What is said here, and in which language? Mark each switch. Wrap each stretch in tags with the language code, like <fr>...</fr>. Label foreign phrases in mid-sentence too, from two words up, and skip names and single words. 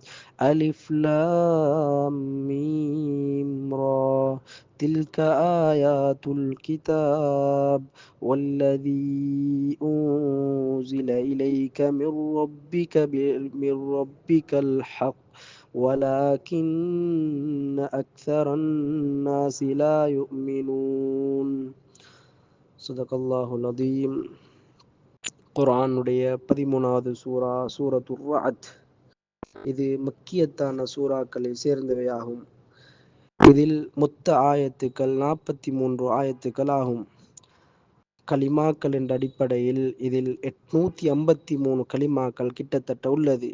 <ar>ألف لام ميم را، تلك آيات الكتاب والذي أنزل إليك من ربك الحق ولكن أكثر الناس لا يؤمنون. صدق الله العظيم.</ar> <ta>குர்ஆனுடைய 13வது சூரா சூரத்துர் ரஅத். இது மக்கியத்தான சூறாக்களில் சேர்ந்தவையாகும். இதில் மொத்த ஆயத்துக்கள் 43 ஆயத்துக்கள் ஆகும். கலிமாக்கள் என்ற அடிப்படையில் இதில் 853 கலிமாக்கள் கிட்டத்தட்ட உள்ளது.</ta>